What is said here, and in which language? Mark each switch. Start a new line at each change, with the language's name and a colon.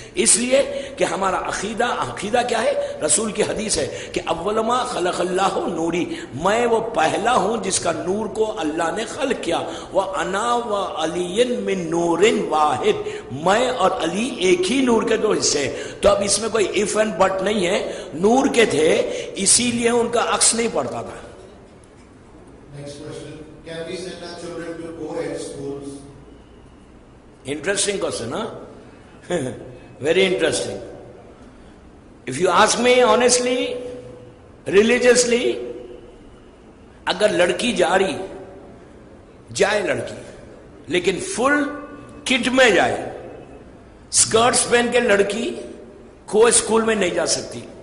Urdu: اس لیے کہ ہمارا عقیدہ کیا ہے, رسول کی حدیث ہے کہ
Arabic: اول ما خلق اللہ نوری,
Urdu: میں وہ پہلا ہوں جس کا نور کو اللہ نے خلق کیا.
Arabic: وانا وعلی من نور واحد,
Urdu: میں اور علی ایک ہی نور کے دو حصے ہیں. تو اب اس میں کوئی اف اینڈ بٹ نہیں ہے, نور کے تھے اسی لیے ان کا عکس نہیں پڑتا تھا.
English: Next question. Can we send our children to co-ed schools? Interesting question, huh? Very interesting. If you ask me honestly, religiously,
Urdu: اگر لڑکی جا رہی جائے لڑکی, لیکن فل کٹ میں جائے. اسکرٹس پہن کے لڑکی کوئی اسکول میں نہیں جا سکتی.